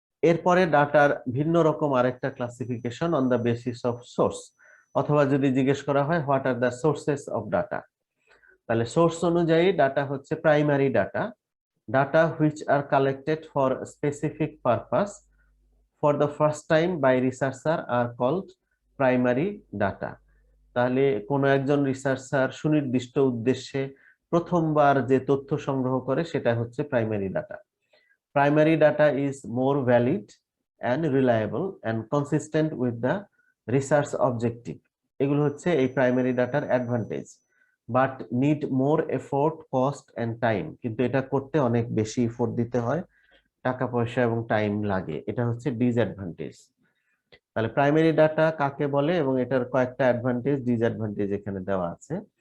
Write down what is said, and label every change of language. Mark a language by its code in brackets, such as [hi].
[bn] এরপরে ডাটার ভিন্ন রকম আরেকটা classification [en] on the basis of source, [bn] অথবা যদি জিজ্ঞেস করা হয় [en] what are the sources of data, [bn] তাহলে সোর্স অনুযায়ী ডাটা হচ্ছে [en] Primary data, data which are collected for specific purpose for the first time by researcher are called primary data. [bn] তাহলে কোনো একজন রিসার্চার সুনির্দিষ্ট উদ্দেশ্যে প্রথমবার যে তথ্য সংগ্রহ করে সেটা হচ্ছে primary data. [en] Primary data is more valid and reliable and consistent with the research objective. [bn] এগুলো হচ্ছে এই প্রাইমারি ডাটার advantage, [en] but need more effort, cost and time, [bn] কিন্তু এটা করতে অনেক বেশি এফোর্ট দিতে হয়, টাকা পয়সা এবং টাইম লাগে, এটা হচ্ছে ডিসঅ্যাডভান্টেজ। তাহলে প্রাইমারি ডাটা কাকে বলে এবং এটার কয়েকটা অ্যাডভান্টেজ, ডিসঅ্যাডভান্টেজ এখানে দেওয়া আছে।